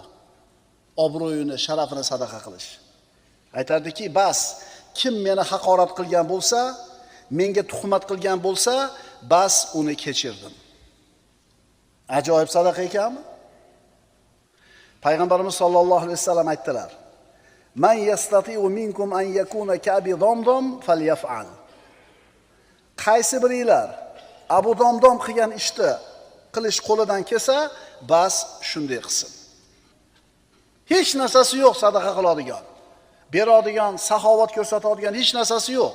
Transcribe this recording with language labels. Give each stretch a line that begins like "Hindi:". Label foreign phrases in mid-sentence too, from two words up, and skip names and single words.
Uzbek: Obro'yini, sharafini sadaqa qilish. Aytardiki, bas, kim meni haqorat qilgan bo'lsa, menga tuhmat qilgan bo'lsa, bas uni kechirdim. Ajoyib sadaqa ekanmi? Payg'ambarimiz
Arabic: صلى الله عليه وسلم
Uzbek: aytdilar:
Arabic: "من يستطيع منكم أن يكون كأبي ضمضم فليفعل."
Uzbek: Qaysi biringlar Abu Damdam qilgan ishni qilish qo'lidan kelsa, bas shunday qilsin. Hech narsasi yo'q sadaqa qiladigan, beradigan, saxovat ko'rsatadigan hech narsasi yo'q.